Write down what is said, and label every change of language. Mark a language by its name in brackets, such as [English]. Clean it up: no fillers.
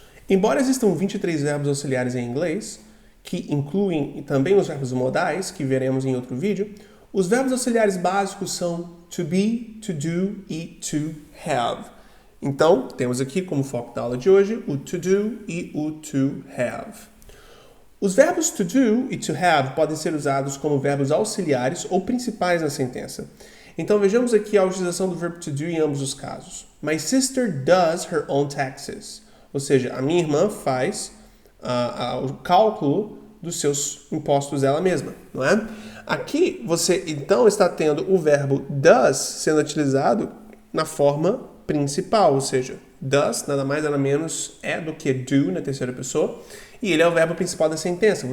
[Portuguese] Embora existam 23 verbos auxiliares em inglês, que incluem também os verbos modais, que veremos em outro vídeo, os verbos auxiliares básicos são to be, to do e to have. Então, temos aqui como foco da aula de hoje o to do e o to have. Os verbos to do e to have podem ser usados como verbos auxiliares ou principais na sentença. Então, vejamos aqui a utilização do verbo to do em ambos os casos. [English] My sister does her own taxes. [Portuguese] Ou seja, a minha irmã faz o cálculo dos seus impostos ela mesma, não é? Aqui você então está tendo o verbo does sendo utilizado na forma principal, ou seja, does nada mais nada menos é do que do na terceira pessoa, e ele é o verbo principal da sentença.